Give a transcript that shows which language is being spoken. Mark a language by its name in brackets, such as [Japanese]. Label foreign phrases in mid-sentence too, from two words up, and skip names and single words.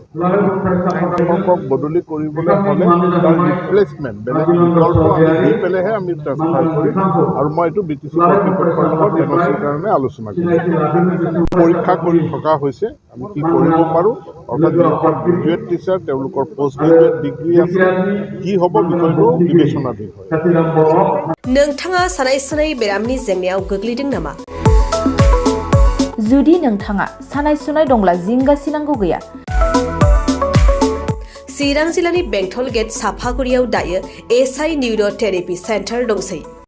[Assamese] শিক্ষকক বদলি কৰিবলৈ হ'লে তাৰ ৰিপ্লেচমেণ্ট বেলেগ বিকল্প আমি দি পেলাইহে আমি ট্ৰান্সফাৰ কৰিম। আৰু মই এইটো BTC কৰ্তৃপক্ষৰ লগত NOCৰ কাৰণে আলোচনা কৰিছোঁ। পৰীক্ষা কৰি থকা হৈছে আমি কি কৰিব পাৰোঁ। অৰ্থাৎ যিসকল [English] graduate teacher [Assamese] তেওঁলোকৰ [English] post graduate degree [Assamese] আছে, কি হ'ব বিষয়টো বিবেচনাধীন হয়। [Bodo] नोंथाङा सानाय सुनाय बेरामनि जेंनायाव गोग्लैदों नामा? जुदि नोंथाङा सानाय सुनाय दंब्ला जिंगासिनांगौ गैया। चिरां जिल्लानि बेंटल गेट साफागुरियाव दायो SI [English] neuro therapy center [Bodo] दंसै।